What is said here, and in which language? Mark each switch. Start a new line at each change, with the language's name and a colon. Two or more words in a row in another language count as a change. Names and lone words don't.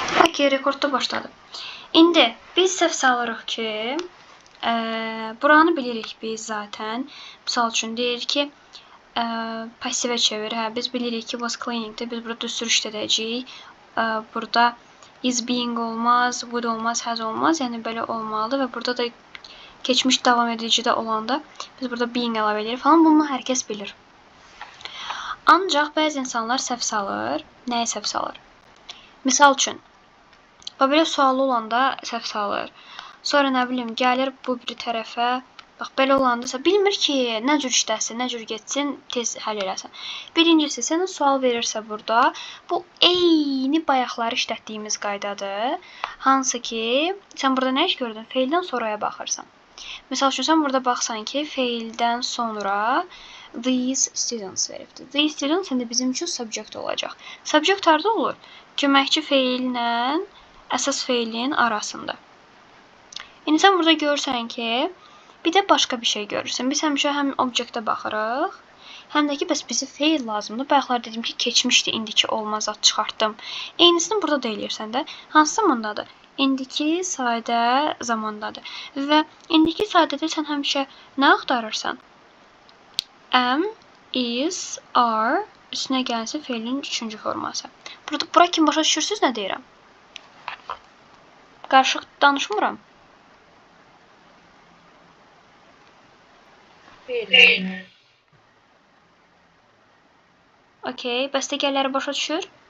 Azerbaijani: ki, rekordda başladı. İndi biz səhv salırıq ki, buranı bilirik biz zaten. Misal üçün deyir ki, pasivə çevir. Hə, biz bilirik ki,
English: was cleaningdir.
Azerbaijani: Biz burada düstur işlədəcəyik. Burada
English: is being
Azerbaijani: olmaz, would olmaz, has olmaz. Yəni belə olmalıdır və burada da keçmiş davam edicidə olanda biz burada being əlavə edirik falan. Bunu hər kəs bilir. Ancaq bəzi insanlar səhv salır. Nəyi səhv salır? Misal üçün, belə sualı olanda səhv salır. Sonra nə bilim, gəlir bu bir tərəfə, bax belə olandasa bilmir ki, nə cür işləsin, nə cür getsin, tez həll eləsin. Birincisi, sənə sual verirsə burada, bu eyni bayaqları işlətdiyimiz qaydadır. Hansı ki, sən burada nə iş gördün? Feildən sonraya baxırsan. Misal üçün, sən burada baxsan ki, feildən sonra
English: these students
Azerbaijani: veribdir.
English: These students
Azerbaijani: indi bizim üçün subject olacaq. Subject harda olur? Köməkçi feillə əsas feilin arasında. İndi sən burada görürsən ki, bir də başqa bir şey görürsən. Biz həmişə həm objektə baxırıq, həm də ki, bəs bizə feil lazımdır. Bayaqlar dedim ki, keçmişdi, indiki olmaz, ad çıxartdım. Eynisini burada da eləyirsən də. Hansı zamandadır? İndiki sadə zamandadır. Və indiki sadədə sən həmişə nə axtarırsan?
English: Am, is, are,
Azerbaijani: üstünə gəlsin feilin 3-cü forması. Bura kimi başa düşürsünüz nə deyirəm? Qarışıq danışmıram. Okey, bəs digərləri başa düşür?